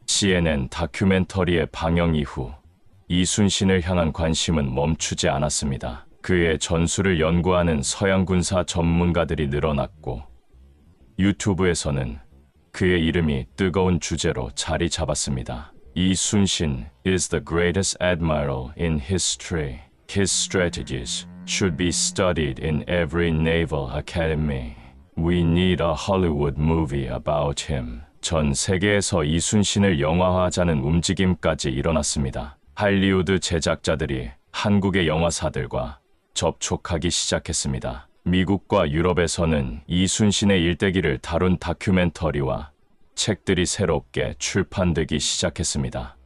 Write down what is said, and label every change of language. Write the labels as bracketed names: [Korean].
[Korean] CNN 다큐멘터리의 방영 이후 이순신을 향한 관심은 멈추지 않았습니다. 그의 전술을 연구하는 서양 군사 전문가들이 늘어났고 유튜브에서는 그의 이름이 뜨거운 주제로 자리 잡았습니다. [English] 이순신 is the greatest admiral in history. His strategies should be studied in every naval academy. We need a Hollywood movie about him. [Korean] 전 세계에서 이순신을 영화화하자는 움직임까지 일어났습니다. 할리우드 제작자들이 한국의 영화사들과 접촉하기 시작했습니다. 미국과 유럽에서는 이순신의 일대기를 다룬 다큐멘터리와 책들이 새롭게 출판되기 시작했습니다.